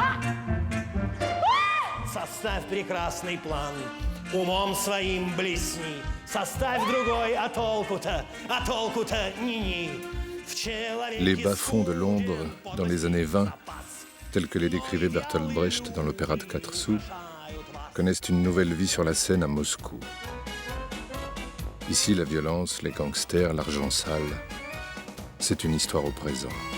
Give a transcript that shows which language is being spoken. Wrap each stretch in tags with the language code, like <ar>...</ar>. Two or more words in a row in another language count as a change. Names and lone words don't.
<ru>Составь прекрасный план, умом своим блесни. Составь другой, а толку-то ни-ни.</ru> <fr>Les bas-fonds de Londres, dans les années 20, tels que les décrivait Bertolt Brecht dans l'opéra de 4 sous, connaissent une nouvelle vie sur la scène à Moscou. Ici, la violence, les gangsters, l'argent sale, c'est une histoire au présent.</fr>